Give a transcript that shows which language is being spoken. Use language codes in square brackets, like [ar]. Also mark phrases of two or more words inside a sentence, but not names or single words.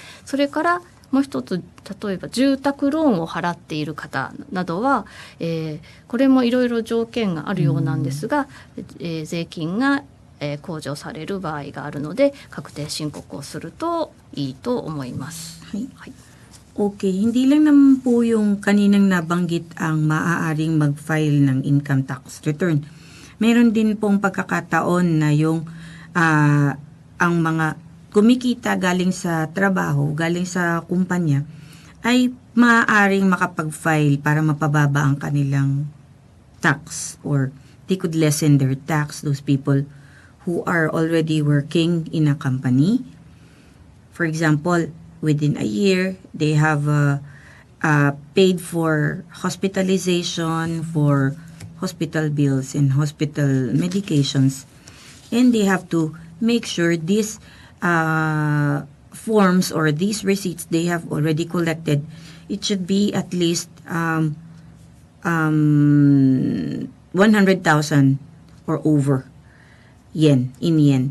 [ja] それからもう一つ、例えば住宅ローンを払っている方などは、これもいろいろ条件があるようなんですが、税金が控除される場合があるので、確定申告をするといいと思います。はい。 [tl] Okay, hindi lang naman po yung kaninang nabanggit ang maaaring mag-file ng [en] income tax return. [tl] Meron din pong pagkakataon na yung ang mga kumikita galing sa trabaho, galing sa kumpanya, ay maaaring makapag-file para mapababa ang kanilang tax, [en] or they could lessen their tax, those people who are already working in a company. For example, within a year, they have paid for hospitalization, for hospital bills and hospital medications, and they have to make sure these forms or these receipts they have already collected, it should be at least 100,000 or over in yen.